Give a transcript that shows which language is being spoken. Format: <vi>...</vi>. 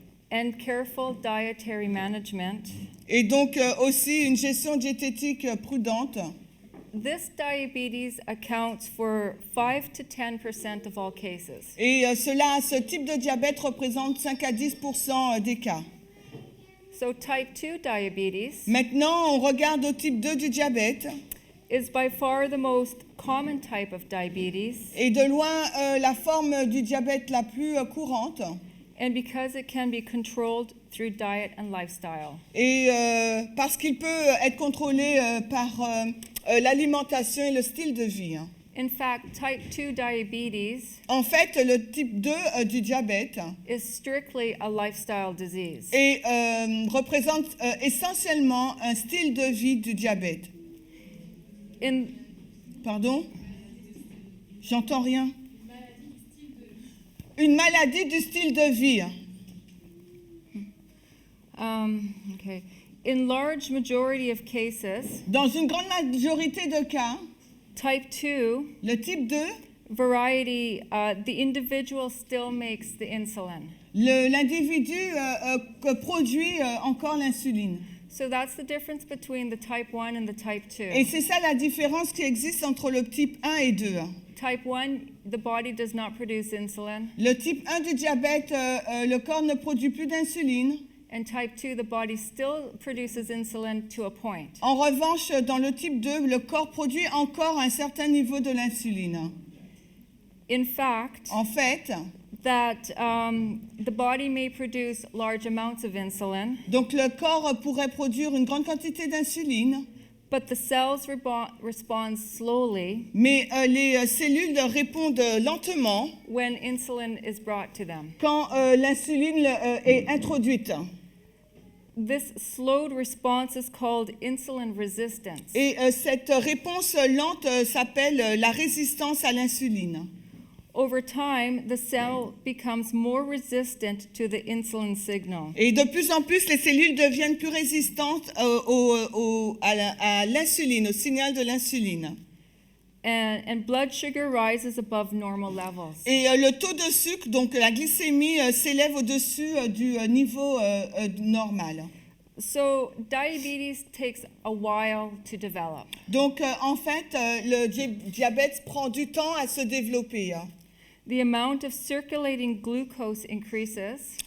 <en>And careful dietary management.</en> <fr>Et donc aussi une gestion diététique prudente.</fr> <en>This diabetes accounts for 5 to 10% of all cases.</en> <fr>Et ce type de diabète représente 5 à 10% des cas.</fr> <en>So type 2 diabetes</en> <fr>Maintenant, on regarde au type 2 du diabète.</fr> <en>is by far the most common type of diabetes,</en> <fr>Et de loin, la forme du diabète la plus courante.</fr> <en>and because it can be controlled through diet and lifestyle.</en> <fr>Et parce qu'il peut être contrôlé par l'alimentation et le style de vie.</fr> <en>In fact, type 2 diabetes</en> <fr>En fait, le type 2 du diabète</fr> <en>is strictly a lifestyle disease.</en> <fr>représente essentiellement un style de vie du diabète.</fr> <en>In</en> <fr>Pardon? J'entends rien. Une maladie du style de vie.</fr> <en>Okay. In large majority of cases,</en> <fr>Dans une grande majorité de cas,</fr> <en>type 2</en> <fr>le type 2,</fr> <en>variety, the individual still makes the insulin.</en> <fr>l'individu produit encore l'insuline.</fr> <en>So that's the difference between the type 1 and the type 2.</en> <fr>Et c'est ça la différence qui existe entre le type 1 et 2.</fr> <en>Type 1, the body does not produce insulin.</en> <fr>Le type 1 du diabète, le corps ne produit plus d'insuline.</fr> <en>And type 2, the body still produces insulin to a point.</en> <fr>En revanche, dans le type 2, le corps produit encore un certain niveau de l'insuline.</fr> <en>In fact,</en> <fr>En fait,</fr> <en>that the body may produce large amounts of insulin,</en> <fr>donc le corps pourrait produire une grande quantité d'insuline,</fr> <en>but the cells respond slowly</en> <fr>mais les cellules répondent lentement</fr> <en>when insulin is brought to them.</en> <fr>quand l'insuline est introduite.</fr> <en>This slowed response is called insulin resistance.</en> <fr>Et cette réponse lente s'appelle la résistance à l'insuline.</fr> <en>Over time, the cell becomes more resistant to the insulin signal.</en> <fr>Et de plus en plus, les cellules deviennent plus résistantes à l'insuline, au signal de l'insuline.</fr> <en>And blood sugar rises above normal levels.</en> <fr>Et le taux de sucre, donc la glycémie, s'élève au-dessus du niveau normal.</fr> <en>So diabetes takes a while to develop.</en> <fr>Donc en fait, le diabète prend du temps à se développer.</fr> <en>The amount of circulating glucose increases.</en>